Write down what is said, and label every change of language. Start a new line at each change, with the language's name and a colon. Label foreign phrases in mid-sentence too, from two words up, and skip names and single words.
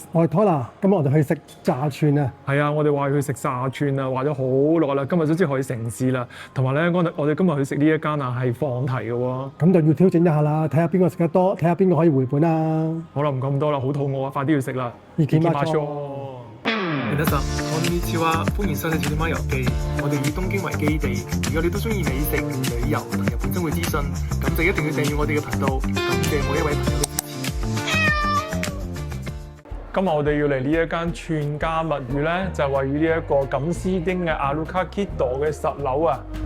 Cantonese: 我係 Tola，今日我哋去食炸串啊！係啊，我哋話去食炸串啊，話咗好耐啦，今日都知可以成事啦。同埋咧，我哋今日去食呢一間啊係放題嘅喎。咁就要挑戰一下啦，睇下邊個食得多，睇下邊個可以回本啊！好啦，唔講咁多啦，好肚餓啊，快啲要食啦！意見馬錯。
Japanese: 皆さん、こんにちは，
Cantonese: 歡迎收睇《小貓遊記》。我哋以東京為基地，如果你都中意美食、旅遊同日本生活資訊，咁就一定要訂閱我哋嘅頻道。感謝每一位朋友嘅支持。今日我哋要嚟呢一間串家物語咧，就係位於呢一個錦絲町嘅阿魯卡 Kido 嘅實樓啊！